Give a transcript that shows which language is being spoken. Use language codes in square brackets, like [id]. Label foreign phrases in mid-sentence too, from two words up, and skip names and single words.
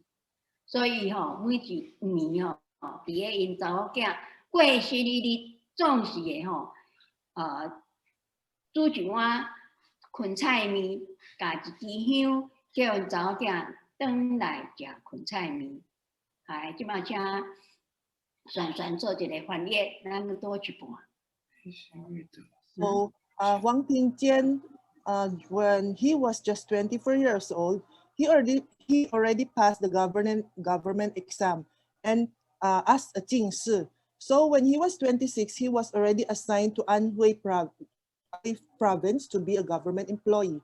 [nan] 所以吼，每一年吼，伫个因查某囝过生日，总是会吼，煮一碗芹菜面，加一支香。叫因查某囝转来食芹菜面，即马请璇做一个翻译，咱多一半。 [en] So, Wang Pingjian, when he was just 24 years old, he already passed the government exam and as a 进士. So when he was 26, he was already assigned to Anhui province to be a government employee.